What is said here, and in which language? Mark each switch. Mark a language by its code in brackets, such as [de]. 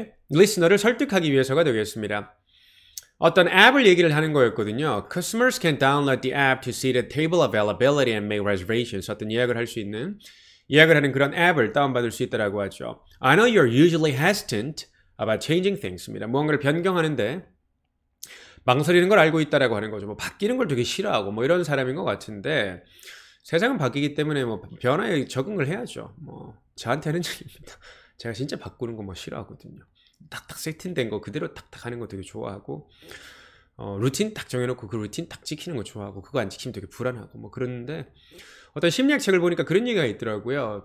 [ko] 리스너를 설득하기 위해서가 되겠습니다. 어떤 앱을 얘기를 하는 거였거든요. [en] Customers can download the app to see the table availability and make reservations. [ko] 어떤 예약을 하는 그런 앱을 다운받을 수 있다라고 하죠. [en] I know you're usually hesitant about changing things입니다. [ko] 무언가를 변경하는데 망설이는 걸 알고 있다라고 하는 거죠. 뭐 바뀌는 걸 되게 싫어하고 뭐 이런 사람인 것 같은데 세상은 바뀌기 때문에 뭐 변화에 적응을 해야죠. 뭐 저한테 하는 얘기입니다. 제가 진짜 바꾸는 거 뭐 싫어하거든요. 딱딱 세팅된 거 그대로 탁탁 하는 거 되게 좋아하고 루틴 딱 정해놓고 그 루틴 딱 지키는 거 좋아하고 그거 안 지키면 되게 불안하고 뭐 그러는데 어떤 심리학 책을 보니까 그런 얘기가 있더라고요.